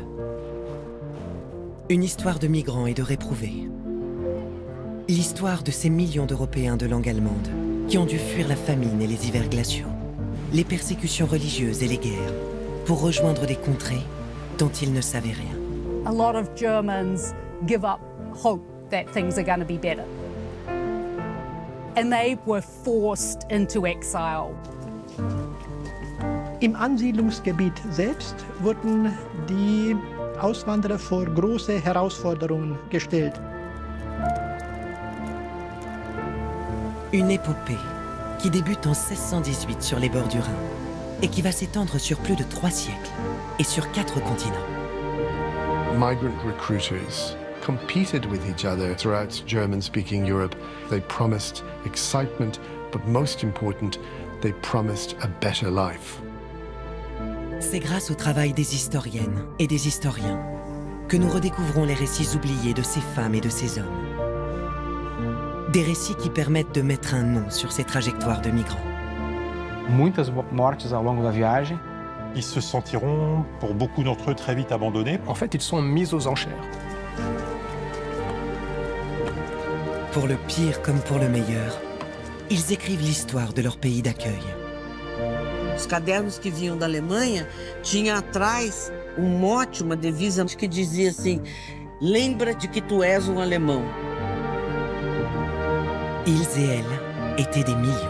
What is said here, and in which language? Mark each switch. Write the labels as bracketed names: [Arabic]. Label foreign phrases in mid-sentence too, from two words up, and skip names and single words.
[French] Une histoire de migrants et de réprouvés. L'histoire de ces millions d'Européens de langue allemande qui ont dû fuir la famine et les hivers glaciaux, les persécutions religieuses et les guerres, pour rejoindre des contrées dont ils ne savaient rien. [English] A lot of Germans give up hope that things are going to be better. And they were forced into exile. [German] Im Ansiedlungsgebiet selbst wurden die Auswanderer vor große Herausforderungen gestellt. [French] Une épopée qui débute en 1618 sur les bords du Rhin et qui va s'étendre sur plus de 3 siècles et sur 4 continents. [English] Migrant recruiters competed with each other throughout German-speaking Europe. They promised excitement, but most important, they promised a better life. [French] C'est grâce au travail des historiennes et des historiens que nous redécouvrons les récits oubliés de ces femmes et de ces hommes. Des récits qui permettent de mettre un nom sur ces trajectoires de migrants. [Portuguese] Muitas mortes ao longo da viagem. [French] Ils se sentiront, pour beaucoup d'entre eux, très vite abandonnés. En fait, ils sont mis aux enchères. Pour le pire comme pour le meilleur, ils écrivent l'histoire de leur pays d'accueil. [Portuguese] Os cadernos que vinham da Alemanha tinha atrás mote, uma devisa que dizia assim: lembra de que tu és alemão. [French] Ils et elles étaient des millions.